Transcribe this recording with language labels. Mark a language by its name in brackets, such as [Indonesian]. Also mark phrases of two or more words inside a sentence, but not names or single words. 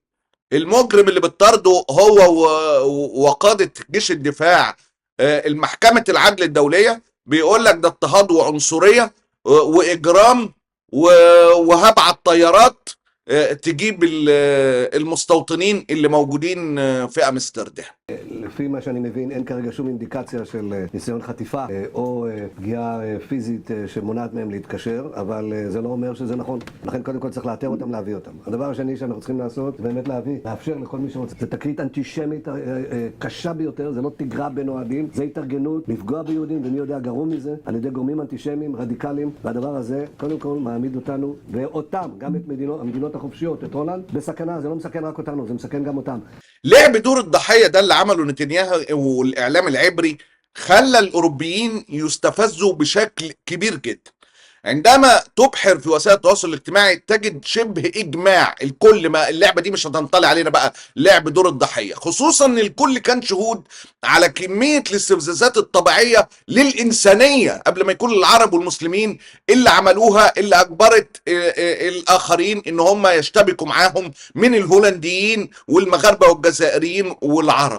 [Arabic] المجرم اللي بتطارده هو وقادة جيش الدفاع المحكمة العدل الدولية بيقول لك ده اضطهاد وعنصرية وإجرام، وهبعت طيارات تجيب المستوطنين اللي موجودين في אמסטרדם. [Hebrew] לפי מה שאני מבין, אין כרגע שום אינדיקציה של ניסיון חטיפה או פגיעה פיזית שמונעת מהם להתקשר, אבל זה לא אומר שזה נכון. לכן קודם כל צריך לאתר אותם, להביא אותם. הדבר השני שאנחנו צריכים לעשות, זה באמת לאפשר לכל מי שרוצה. זה תקרית אנטישמית קשה ביותר, זה לא תגרה בין אוהדים, זה התארגנות, לפגוע ביהודים, ומי יודע גרום מזה, על ידי גורמים אנטישמיים, רדיקליים, והדבר הזה קודם כל מעמיד אותנו, ואותם, גם את המדינות החופשיות, את הולנד, בסכנה. זה לא מסכן רק אותנו, זה מסכן גם אותם. [Arabic] لعب دور الضحية ده اللي عمله نتنياهو والإعلام العبري خلى الأوروبيين يستفزوا بشكل كبير جدا. عندما تبحر في وسائل التواصل الاجتماعي تجد شبه إجماع الكل، ما اللعبة دي مش هتنطلع علينا بقى لعب دور الضحية، خصوصا ان الكل كان شهود على كمية الاستفزازات الطبيعية للإنسانية قبل ما يكون العرب والمسلمين اللي عملوها، اللي أجبرت الآخرين ان هم يشتبكوا معاهم من الهولنديين والمغاربة والجزائريين والعرب.